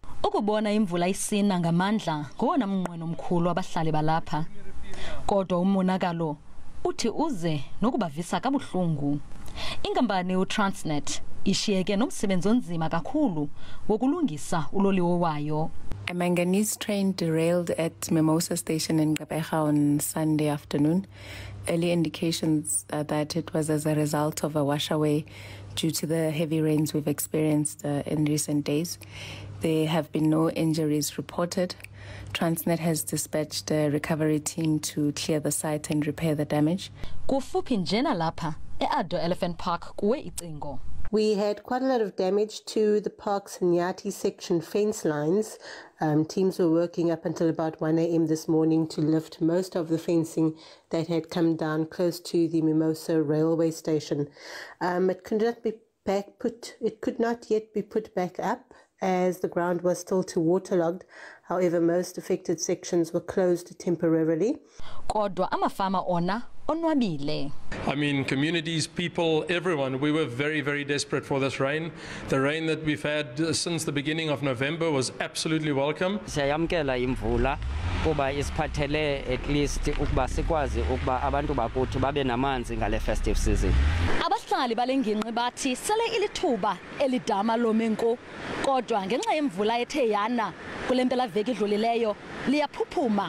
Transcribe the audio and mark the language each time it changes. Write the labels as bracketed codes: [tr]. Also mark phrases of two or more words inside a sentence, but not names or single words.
[xh] Ukubona imvula isina ngamandla ngowona mnqweno omkhulu abahlali balapha. Kodwa umonakalo uthi uze nokubavisa kabuhlungu. Inkampani uTransnet ishiyeke nomsebenzi onzima kakhulu wokulungisa uloliwe wayo. [en] A manganese train derailed at Mimosa Station in Kube on Sunday afternoon. Early indications that it was as a result of a washaway due to the heavy rains we've experienced in recent days. There have been no injuries reported. Transnet has dispatched a recovery team to clear the site and repair the damage. [xh] Kufuphi njena lapha eAddo Elephant Park kuwe icingo. [en] We had quite a lot of damage to the park's Nyati section fence lines. Teams were working up until about 1 a.m. this morning to lift most of the fencing that had come down close to the Mimosa railway station. It could not yet be put back up as the ground was still too waterlogged. However, most affected sections were closed temporarily. [xh] Kodwa amafama ona onwabile. [en] I mean, communities, people, everyone, we were very, very desperate for this rain. The rain that we've had since the beginning of November was absolutely welcome. [xh] Siyamkela imvula kuba isiphathele [en] at least [xh] ukuba sikwazi ukuba abantu bakuthi babe namanzi ngale [en] festive season. [xh] Abahlali balengingqi bathi sele ilithuba elidama lomenko kodwa ngenxa yemvula ethe yana kulempela veki idlulileyo liyaphuphuma.